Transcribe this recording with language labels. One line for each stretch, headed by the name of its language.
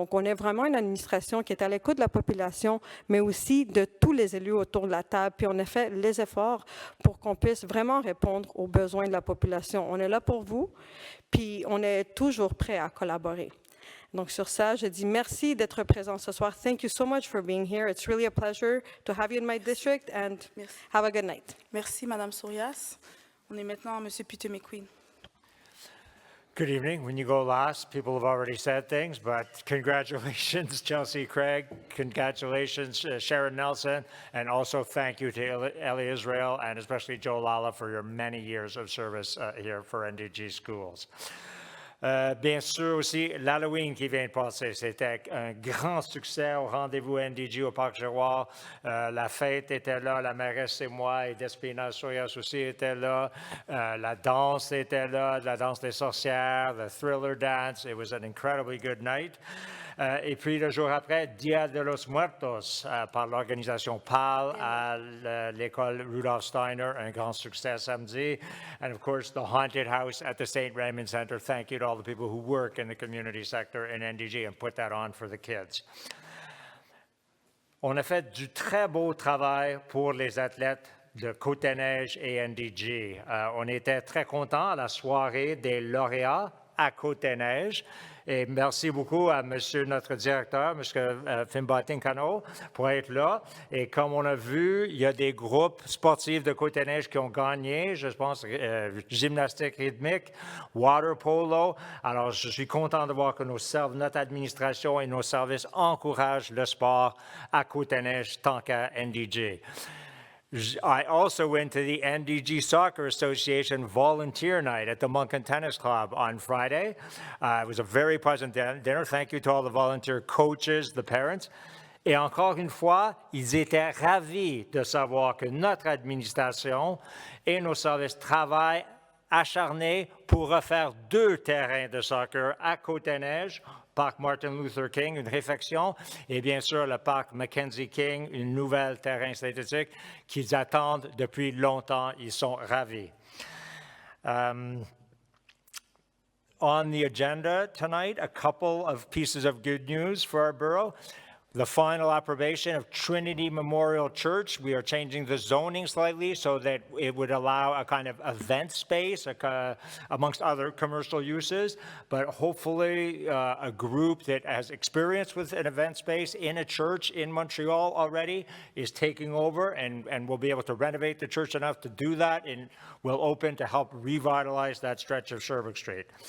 French: Donc, on est vraiment une administration qui est à l'écoute de la population, mais aussi de tous les élus autour de la table. Puis, on a fait les efforts pour qu'on puisse vraiment répondre aux besoins de la population. On est là pour vous, puis on est toujours prêt à collaborer. Donc, sur ça, je dis merci d'être présent ce soir.
English: Thank you so much for being here. It's really a pleasure to have you in my district, and have a good night.
French: Merci, Madame Sourias. On est maintenant à Monsieur Putte-McQueen.
English: Good evening. When you go last, people have already said things, but congratulations, Chelsea Craig. Congratulations, Sharon Nelson. And also thank you to Ellie Israel and especially Joe Lala for your many years of service here for NDG Schools.
French: Bien sûr aussi, l'Halloween qui vient de passer, c'était un grand succès au rendez-vous NDG au Parc Giroir. La fête était là, la mairesse et moi, et Despina Soyas aussi étaient là. La danse était là, la danse des sorcières,
English: the thriller dance. It was an incredibly good night.
French: Et puis le jour après, Dia de los Muertos par l'organisation PAL à l'école Rudolf Steiner, un grand succès samedi.
English: And of course, the haunted house at the St. Raymond Center. Thank you to all the people who work in the community sector in NDG and put that on for the kids.
French: On a fait du très beau travail pour les athlètes de Côte-des-Neiges et NDG. On était très contents à la soirée des lauréats à Côte-des-Neiges. Et merci beaucoup à monsieur notre directeur, monsieur Fimbatin-Cano, pour être là. Et comme on a vu, il y a des groupes sportifs de Côte-des-Neiges qui ont gagné, je pense, gymnastique rythmique, water polo. Alors, je suis content de voir que notre administration et nos services encouragent le sport à Côte-des-Neiges tant qu'à NDG.
English: I also went to the NDG Soccer Association Volunteer Night at the Moncton Tennis Club on Friday. It was a very pleasant dinner. Thank you to all the volunteer coaches, the parents.
French: Et encore une fois, ils étaient ravis de savoir que notre administration et nos services travaillent acharnés pour refaire 2 terrains de soccer à Côte-des-Neiges, parc Martin Luther King, une réfection, et bien sûr le parc Mackenzie King, une nouvelle terrain synthétique qu'ils attendent depuis longtemps. Ils sont ravis.
English: On the agenda tonight, a couple of pieces of good news for our borough. The final approbation of Trinity Memorial Church. We are changing the zoning slightly so that it would allow a kind of event space amongst other commercial uses, but hopefully a group that has experience with an event space in a church in Montreal already is taking over and will be able to renovate the church enough to do that and will open to help revitalize that stretch of Sherbrooke Street.